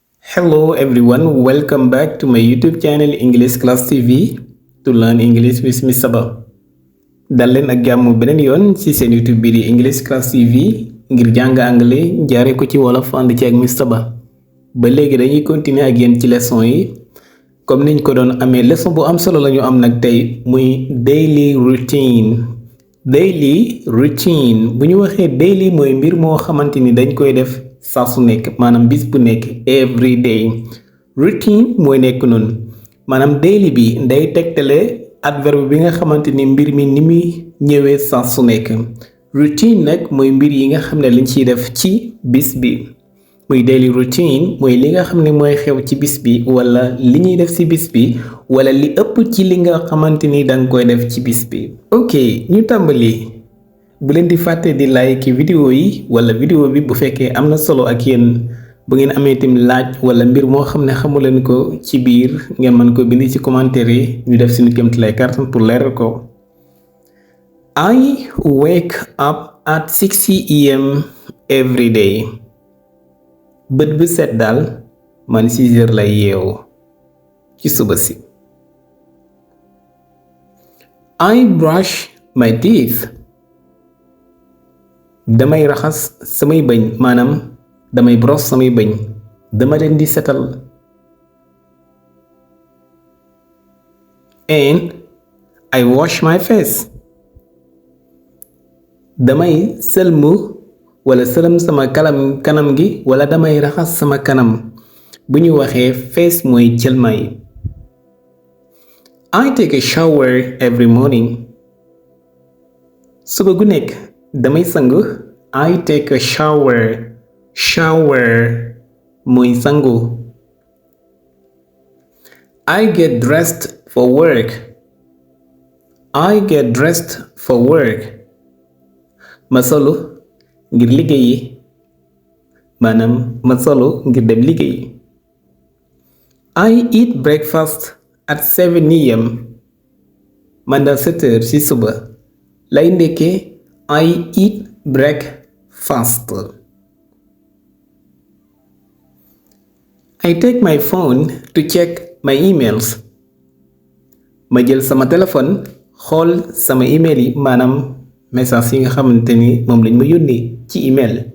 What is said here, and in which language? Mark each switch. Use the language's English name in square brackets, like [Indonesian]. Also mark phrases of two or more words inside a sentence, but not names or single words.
[English] Hello everyone, welcome back to my YouTube channel English Class TV to learn English with Miss Saba. [Wolof] dal leen ak jàmm beneen yoon ci seen YouTube bi di English Class TV ngir jàng anglais jaare ko ci wolof ànd ci ak Miss Saba. ba léegi dañuy continuer ak yéen ci leçon yi comme niñ ko doon amee leçon bu am solo lañu am nag tey muy [English] daily routine. [Wolof] bu ñu waxee daily mooy mbir moo xamante ni dañ koy def saa su nekk maanaam bis bu nekk [English] every day. [Wolof] Routine mooy nekk noonu maanaam daily bi day tegtale adverbe bi nga xamante ni mbir mi ni muy ñëwee saa su nekk. Routine nag mooy mbir yi nga xam ne lañ ciy def ci bis bi muy [English] daily routine [Wolof] mooy li nga xam ne mooy xew ci bis bi wala li ñuy def ci bis bi wala li ëpp ci li nga xamante ni danga koy def ci bis bi. ok ñu tàmbali. bu leen di fàtte di like vidéo yi wala vidéo bi bu fekkee am na solo ak yéen bu ngeen amee tim laaj wala mbir moo xam ne xamu leen ko ci biir ngeen mën ko bind ci commentaire yi ñu def suñu kéemtalaay kàttan pour leeral ko. [English] I wake up at 6 am every day. [Wolof] bët bu set daal man 6 heures lay yeewu ci suba si. [English] I brush my teeth. [Wolof] damay raxas samay bëñ maanaam damay brosse samay bëñ dama leen di setal. [English] and I wash my face. [Wolof] damay sëlmu wala sëlëm sama kanam gi wala damay raxas sama kanam bu ñu waxee face mooy cëlmaay. [English] I take a shower every morning. [Wolof] suba gu nekk damay sangu. [English] I take a shower [Wolof] mooy sangu. [English] I get dressed for work. [Wolof] ma solu ngir liggéeyi maanaam ma solu ngir dem liggéeyi. [English] I eat breakfast at 7 am. [Wolof] man daal 7 heures ci suba lay ndekkee. [English] I eat breakfast. I take my phone to check my emails. [Wolof] ma jël sama téléphone xool sama email yi maanaam message yi nga xamante ni moom lañ ma yónnee ci email.